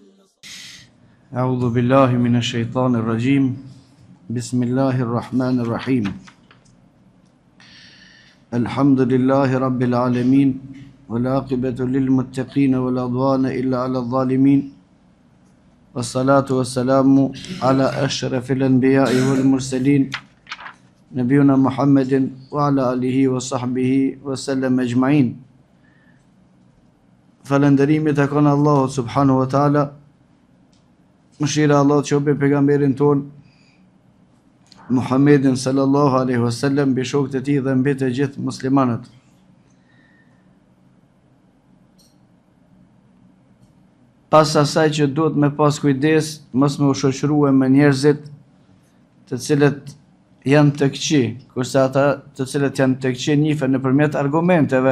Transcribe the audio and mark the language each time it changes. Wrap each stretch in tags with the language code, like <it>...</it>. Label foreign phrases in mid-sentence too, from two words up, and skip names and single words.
<ar>أعوذ بالله من الشيطان الرجيم بسم الله الرحمن الرحيم الحمد لله رب العالمين والعاقبة للمتقين ولا عدوان إلا على الظالمين والصلاة والسلام على أشرف الأنبياء والمرسلين نبينا محمد وعلى آله وصحبه وسلم أجمعين.</ar> <sq>Falënderimi të konë Allahu</sq> <ar>سبحانه وتعالى,</ar> <sq>mëshira Allah të qobe pejgamberin ton Muhammedin</sq> <ar>صلى الله عليه وسلم,</ar> <sq>mbi shokët e tij dhe mbi të gjithë muslimanët. Pas asaj që duhet me pas kujdes, mos me u shoqërue me njerëzit të cilët janë të këqij, kurse ata të cilët janë të këqij njihen nëpërmjet argumenteve.</sq>